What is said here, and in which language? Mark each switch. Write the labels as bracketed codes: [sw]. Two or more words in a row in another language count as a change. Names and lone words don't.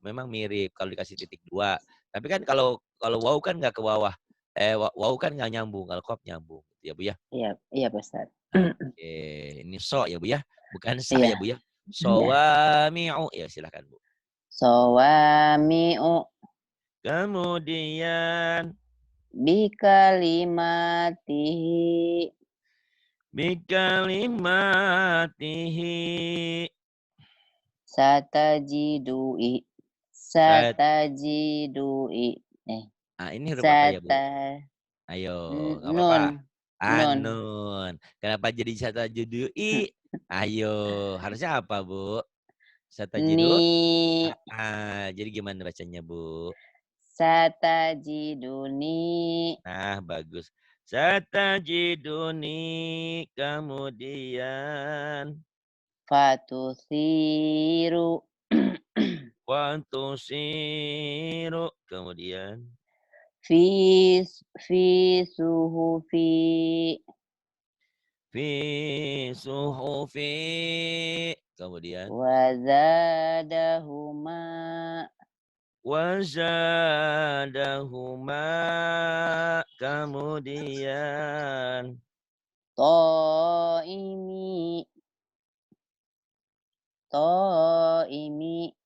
[id] Memang mirip kalau dikasih titik 2. Tapi kan kalau kalau wow kan nggak ke bawah. Wow kan nggak nyambung. Kalau kop nyambung. Ya Bu ya. Iya, iya, Pak Ustadz. Oke. Ini so ya Bu ya. Bukan sa Iya, ya Bu ya. iya. Sawami'u. Ya silakan Bu. [ar] Sawami'u [id] Kemudian [ar] bikalimatihi bikalimatihi satajidui sat. satajidui [id] Ini huruf apa ya Bu? [ar] sata [id] Ayo, nggak apa-apa. [ar] نون نون Anun. [id] Kenapa jadi satajudui? Ayo, harusnya apa Bu? [ar] Satajidu? ni [id] Jadi gimana bacanya Bu? [ar] satajiduni [id] Nah, bagus. Satajiduni kemudian [ar] fatusiru wantusiru kemudian في في صحف في صحف kemudian wazadahuma wazadahuma kemudian طعمي طعمي